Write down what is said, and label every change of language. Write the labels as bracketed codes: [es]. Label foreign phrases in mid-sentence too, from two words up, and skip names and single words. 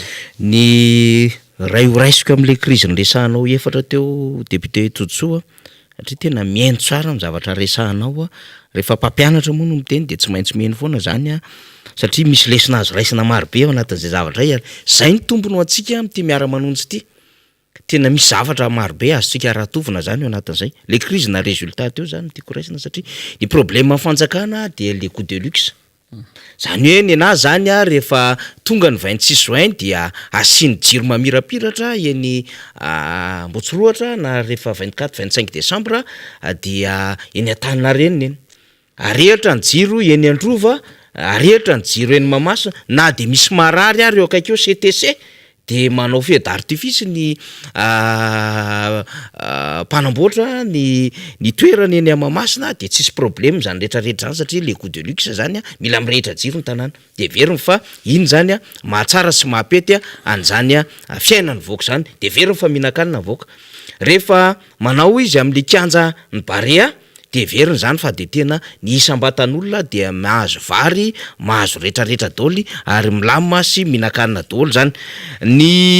[mg] ny ray ho raisiko am'le krizy ny resahanao efatra teo député Tsotsoa satria tena mihaino tsara ny zavatra resahanao rehefa mpampianatra moa no miteny de tsy maintsy miheno foana zany satria misy lesina azo raisina marobe ao anatin'izay zavatra zay ny tombony ho antsika am'ty miara-manonjy ity tena misy zavatra marobe azotsika rahatovina zany ao anatin'izay le krizy na résultat teo zany tiako raisina satria ny problème fanjakana de [fr] le coup de luxe [mg] zany hoe ny anazy zany rehefa tonga ny 26 juin dia asiny jiro mamirapiratra eny Ambotsoroatra na rehefa 24-25 décembre dia eny Antaninarenina eny arehatra ny jiro eny Androva arehatra ny jiro eny Mahamasina na de misy marary ary eo akaiky eo CTC de manao [fr] feu d'artifice [mg] ny mpanamboatra ny toerana eny Mahamasina de tsisy problème zany rehetrarehetra zany satria [fr] le coup de luxe [mg] zany mila mirehitra jiro ny tanàna de veriny fa iny zany mahatsara sy mahapety an'zany fiainany voaka zany de veriny fa mihinan-kanina voaka rehefa manao izy am'le kianja ny Barea de veriny zany fa de tena ny isam-batan'olona de mahazo vary mahazo rehetrarehetra daoly ary milamina sy mihinan-kanina daoly zany ny